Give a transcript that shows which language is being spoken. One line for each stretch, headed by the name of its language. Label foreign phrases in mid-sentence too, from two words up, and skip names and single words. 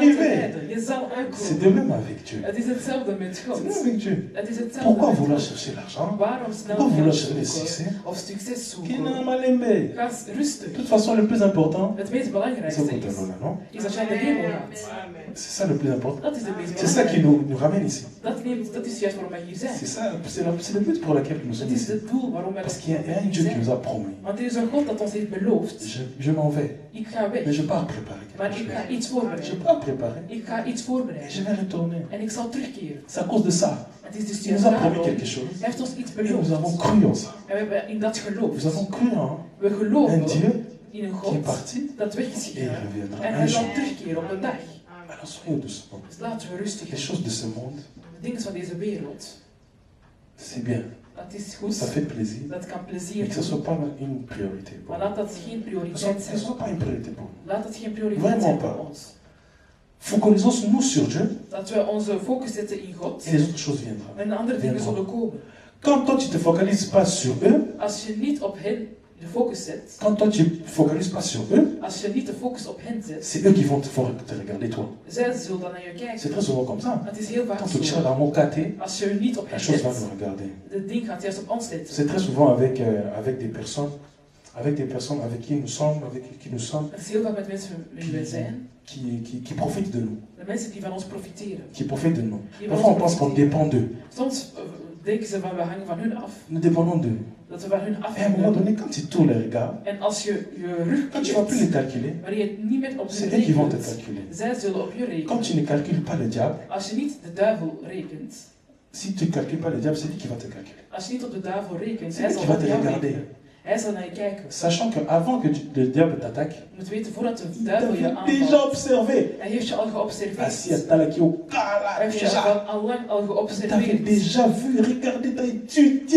French: arriver.
Dutch: rijden. Je zal
French: C'est de
Dutch: aankomen.
French: même avec Dieu.
Dutch: Het is hetzelfde met
French: C'est de même
Dutch: God.
French: avec Dieu.
Dutch: Het is hetzelfde
French: Pourquoi
Dutch: met
French: vouloir
Dutch: God.
French: chercher l'argent?
Dutch: Waarom snel
French: Pourquoi vouloir
Dutch: geld
French: chercher le
Dutch: zoeken
French: succès?
Dutch: of succes
French: Qui n'a
Dutch: zoeken?
French: mal aimé.
Dutch: Ga
French: De
Dutch: rustig.
French: toute façon, le plus important,
Dutch: Het meest
French: c'est
Dutch: belangrijkste
French: au
Dutch: is,
French: là, non?
Dutch: is dat jij de hemel gaat.
French: C'est ça le plus important.
Dutch: Dat is het meest
French: C'est ça qui
Dutch: belangrijk.
French: nous ramène ici.
Dutch: Dat is juist waarom wij hier zijn.
French: C'est ça, c'est le but pour lequel nous
Dutch: Het
French: sommes
Dutch: is
French: ici.
Dutch: het doel waarom wij
French: Parce qu'il y a un Dieu qui nous a promis.
Dutch: Want er is een God dat ons heeft beloofd.
French: Je m'en vais,
Dutch: Ik ga weg.
French: mais je pars préparer
Dutch: Maar
French: quelque
Dutch: ik ga
French: chose.
Dutch: iets
French: Je
Dutch: voorbereiden.
French: pars préparer
Dutch: Ik ga iets
French: et
Dutch: voorbereiden.
French: je vais retourner.
Dutch: En ik zal terugkeren.
French: C'est à cause de ça.
Dutch: Het is dus
French: Il nous
Dutch: juist
French: a promis
Dutch: daarom.
French: quelque chose.
Dutch: Hij heeft ons iets
French: Et nous avons
Dutch: beloofd.
French: cru en ça.
Dutch: En we hebben in dat
French: Nous
Dutch: geloofd.
French: avons cru en
Dutch: We
French: un
Dutch: geloven
French: Dieu
Dutch: in een
French: qui est
Dutch: God
French: parti
Dutch: dat weg is
French: et il
Dutch: gegaan.
French: reviendra
Dutch: En
French: un
Dutch: hij
French: jour.
Dutch: zal terugkeren op de dag.
French: Alors soyons doucement.
Dutch: Dus laten we rustig
French: Les
Dutch: zijn.
French: choses de ce monde,
Dutch: De dingen van deze wereld.
French: c'est bien.
Dutch: Dat is
French: Ça
Dutch: goed.
French: fait plaisir.
Dutch: Dat kan
French: Mais
Dutch: plezier
French: que ce ne soit
Dutch: doen.
French: pas une priorité pour
Dutch: Maar
French: nous.
Dutch: laat dat geen
French: Que
Dutch: prioriteit
French: ce ne
Dutch: zijn.
French: soit pas une priorité pour nous.
Dutch: Laat dat geen prioriteit
French: Vraiment
Dutch: zijn
French: pas.
Dutch: voor ons.
French: Focalisons-nous sur Dieu
Dutch: Dat we onze focus zetten in God.
French: et les autres choses viendront.
Dutch: En de andere dingen zullen komen.
French: Quand toi tu ne te focalises pas sur eux,
Dutch: Als je niet op hen de focus zet.
French: quand toi tu ne focalises pas sur eux,
Dutch: Als je niet de focus op hen zet.
French: c'est eux qui vont te regarder toi.
Dutch: Zij zullen dan naar je
French: C'est
Dutch: kijken.
French: très souvent comme ça.
Dutch: Het is heel vaak
French: Quand tu
Dutch: zo.
French: tires dans mon caté,
Dutch: Als je niet op
French: la
Dutch: hen
French: chose va
Dutch: zet.
French: nous regarder.
Dutch: Het ding gaat juist op ons letten.
French: C'est très souvent avec des personnes avec qui nous sommes,
Dutch: Het is heel vaak met mensen wie wij zijn.
French: qui profitent de nous,
Dutch: De mensen die van ons profiteren.
French: qui profitent de nous.
Dutch: Die van
French: Parfois on
Dutch: ons
French: pense qu'on
Dutch: profiteren.
French: dépend d'eux.
Dutch: Soms denken ze van we hangen van hun af.
French: Nous dépendons d'eux.
Dutch: Dat we van hun
French: Et à un moment
Dutch: afhangen.
French: donné, quand tu tournes les regards,
Dutch: En als je je rug
French: quand tu ne vas plus les
Dutch: keert,
French: calculer,
Dutch: wanneer je het niet meer op
French: c'est
Dutch: hun
French: eux qui vont te
Dutch: rekent,
French: calculer.
Dutch: zij zullen op je
French: Quand
Dutch: rekenen.
French: tu ne calcules pas le diable,
Dutch: Als je niet de duivel rekent,
French: si tu ne calcules pas le diable, c'est lui qui va te calculer.
Dutch: als je niet op de duivel rekent,
French: C'est
Dutch: hij
French: lui
Dutch: zal
French: qui va
Dutch: op
French: te
Dutch: jou
French: regarder.
Dutch: rekenen. Hij zal naar je kijken.
French: Sachant qu'avant que le diable t'attaque,
Dutch: Je moet weten, voordat de
French: il
Dutch: duivel je
French: t'avait déjà
Dutch: aanvalt,
French: observé.
Dutch: hij heeft je al
French: Assis à
Dutch: geobserveerd.
French: Talaki au
Dutch: Hij
French: Kala,
Dutch: heeft je
French: déjà.
Dutch: al lang al
French: Il t'avait
Dutch: geobserveerd.
French: déjà vu, regardé, t'as étudié.